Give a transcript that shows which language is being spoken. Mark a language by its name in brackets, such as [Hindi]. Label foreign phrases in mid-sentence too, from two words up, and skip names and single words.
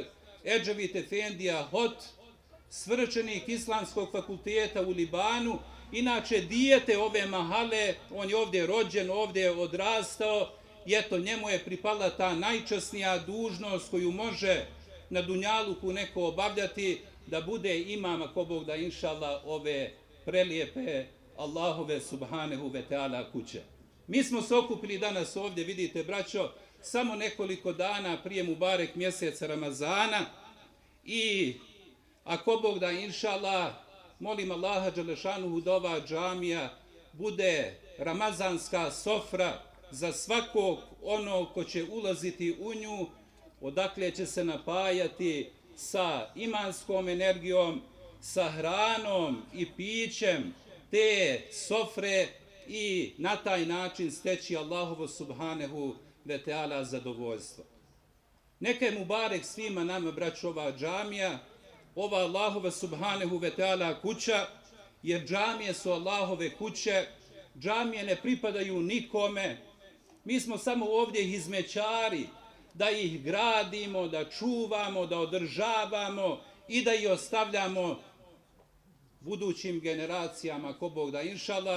[Bosnian] Edževit Efendija Hot, svršenik Islamskog fakulteta u Libanu, inače dijete ove mahale, on je ovdje rođen, ovdje je odrastao, i eto, njemu je pripala ta najčasnija dužnost koju može na dunjaluku neko obavljati, da bude imam, ako Bog da, inšallah, ove prelijepe Allahove [Arabic] سبحانه وتعالى [Bosnian] kuće. Mi smo se okupili danas ovdje, vidite, braćo, samo nekoliko dana prije Mubarek mjeseca Ramazana, i ako Bog da, inšallah, molim Allaha dželešanuhu da ova džamija bude ramazanska sofra za svakog onog ko će ulaziti u nju, odakle će se napajati sa imanskom energijom, sa hranom i pićem te sofre i na taj način steći Allahovo [Arabic] سبحانه وتعالى [Bosnian] zadovoljstvo. Neka je Mubarek svima nama, braćo, ova džamija, ova Allahova [Arabic] سبحانه وتعالى [Bosnian] kuća, jer džamije su Allahove kuće, džamije ne pripadaju nikome, mi smo samo ovdje hizmećari, da ih gradimo, da čuvamo, da održavamo i da ih ostavljamo budućim generacijama, ako Bog da, inšallah.